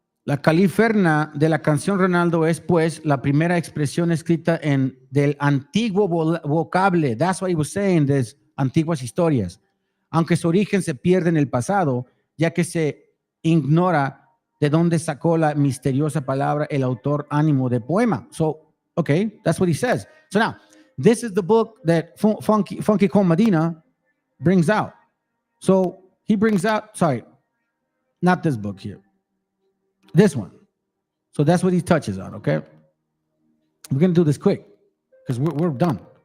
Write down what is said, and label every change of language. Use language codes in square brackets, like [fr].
[es] La Califerna de la canción Ronaldo es, pues, la primera expresión escrita del antiguo vocable. [en] That's what he was saying, [es] de antiguas historias. Aunque su origen se pierde en el pasado, ya que se ignora de dónde sacó la misteriosa palabra el autor ánimo de poema. [en] So, okay, that's what he says. So now, this is the book that Funky Con Medina brings out. So he brings out, sorry, not this book here, this one. So that's what he touches on, okay? We're going to do this quick because we're done.